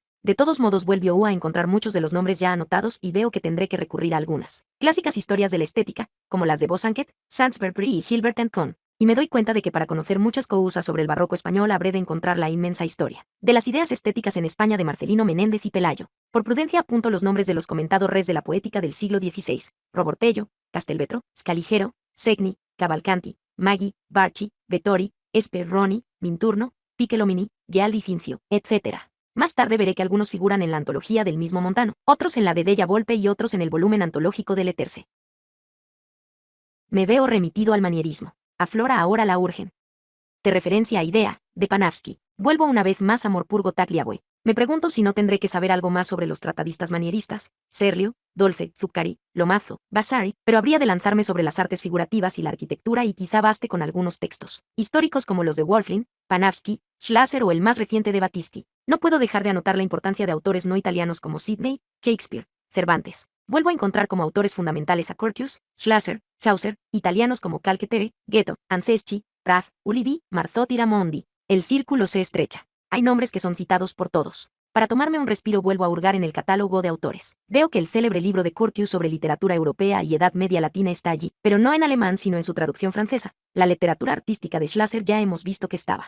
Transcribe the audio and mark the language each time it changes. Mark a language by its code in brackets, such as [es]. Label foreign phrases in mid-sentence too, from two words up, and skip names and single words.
[es] De todos modos vuelvo a encontrar muchos de los nombres ya anotados y veo que tendré que recurrir a algunas clásicas historias de la estética, como las de Bosanquet, Sansbury y Hilbert and Kohn, y me doy cuenta de que para conocer muchas cosas sobre el barroco español habré de encontrar la inmensa historia de las ideas estéticas en España de Marcelino Menéndez y Pelayo. Por prudencia apunto los nombres de los comentados res de la poética del siglo XVI, Robortello, Castelvetro, Scaligero, Segni, Cavalcanti, Maggi, Barchi, Vettori, Sperroni, Minturno, Piccolomini, Gialdi Cincio, etc. Más tarde veré que algunos figuran en la antología del mismo Montano, otros en la de Della Volpe y otros en el volumen antológico de Leterse. Me veo remitido al manierismo. Aflora ahora la urgen. De referencia a idea, de Panavsky. Vuelvo una vez más a Morpurgo Tagliabue. Me pregunto si no tendré que saber algo más sobre los tratadistas manieristas, Serlio, Dolce, Zuccari, Lomazo, Vasari, pero habría de lanzarme sobre las artes figurativas y la arquitectura y quizá baste con algunos textos históricos como los de Wolfling, Panavsky, Schlasser o el más reciente de Battisti. No puedo dejar de anotar la importancia de autores no italianos como Sidney, Shakespeare, Cervantes. Vuelvo a encontrar como autores fundamentales a Curtius, Schlasser, Chaucer, italianos como Calcaterra, Goethe, Anceschi, Raff, Ulivi, Marzotti y Ramondi. El círculo se estrecha. Hay nombres que son citados por todos. Para tomarme un respiro vuelvo a hurgar en el catálogo de autores. Veo que el célebre libro de Curtius sobre literatura europea y Edad Media Latina está allí, pero no en alemán sino en su traducción francesa. La literatura artística de Schlasser ya hemos visto que estaba.